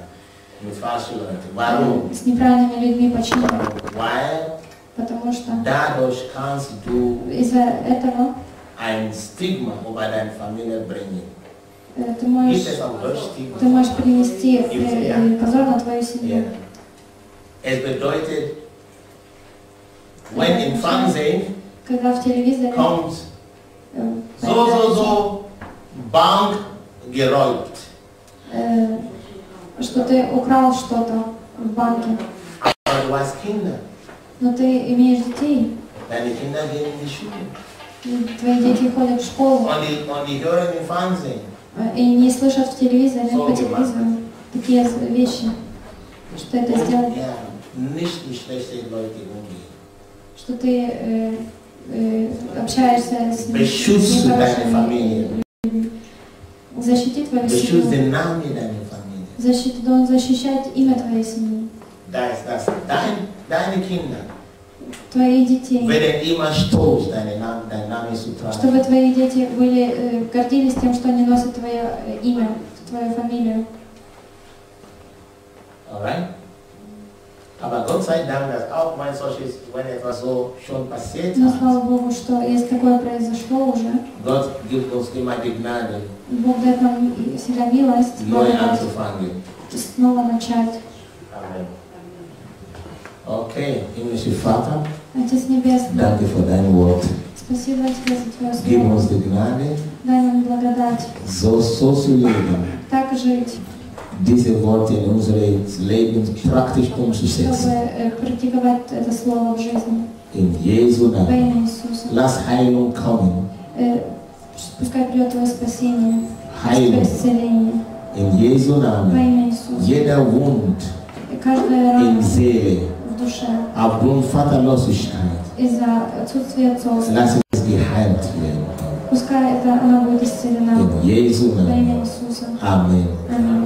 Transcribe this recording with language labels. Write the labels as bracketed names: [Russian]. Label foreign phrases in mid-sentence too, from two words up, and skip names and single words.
[German] Mit falschen Leuten. Warum? [Russian] с неправильными людьми. Почему? [German] Weil [Russian] Потому что [German] dadurch kannst du [Russian] из-за этого [German] ein Stigma über deine Familie bringen. [Russian] ты [German] Gibt es auch Deutsch Stigma? [Russian] можешь принести позор на твою семью. [German] Ja. Es bedeutet, wenn im Fernsehen [Russian] Когда в телевизоре [German] kommt so, Bank geräumt. [Russian] Что ты украл что-то в банке, [German] Aber du hast Kinder. [Russian] но ты имеешь детей, [German] Deine Kinder gehen in die Schule. [Russian] твои дети ходят в школу [German] Und die hören im Fernsehen. [Russian] и не слышат в телевизоре, по телевизору такие вещи, что это сделать, [German] Ja, nicht mit schlechten Leuten umgehen. [Russian] что ты общаешься с [German] Beschütze deine [Russian] нехорошими [German] Familie. [Russian] людьми. Защити твою [German] Beschütze [Russian] семью. [German] den Namen deiner Familie. [Russian] Должен защищать имя твоей семьи, [German] Das. Deine Kinder [Russian] твоих детей. [German] werden immer stolz, deinen Namen zu tragen. [Russian] Чтобы твои дети были, гордились тем, что они носят твое имя, твою фамилию. [English] Alright? [German] Aber Gott sei Dank, dass auch mal solches, wenn etwas so schon passiert [Russian] Но [German] hat, [Russian] слава Богу, что если такое произошло уже, [German] Gott gibt uns immer die Gnade, [Russian] Бог дает нам всегда милость, [German] neu [Russian] благодать, [German] anzufangen. [Russian] снова начать. [German] Amen. Okay, himmlischer Vater, [Russian] Отец Небесный, [German] danke für dein Wort. [Russian] спасибо Тебе за Твое [German] Gib [Russian] Слово. [German] uns die Gnade, [Russian] Дай нам благодать, [German] so zu leben, [Russian] так жить, [German] diese Worte in unserem Leben praktisch umzusetzen. [Russian] чтобы практиковать это Слово в жизни. [German] In Jesu [Russian] Во [German] Namen. [Russian] имя Иисуса. [German] Lass Heilung kommen. [Russian] Пускай придет Твое спасение, [German] Heilung. [Russian] исцеление. [German] In Jesu [Russian] Во [German] Namen. [Russian] имя Иисуса. [German] Jeder Wund [Russian] И каждая [German] in [Russian] рана [German] Seele, [Russian] в душе [German] aufgrund Vaterlosigkeit, [Russian] из-за отсутствия отцовства, [German] lass es geheilt werden. [Russian] пускай она будет исцелена. [German] In Jesu [Russian] Во имя [German] Namen. [Russian] Иисуса. [German] Amen. [Russian] Аминь.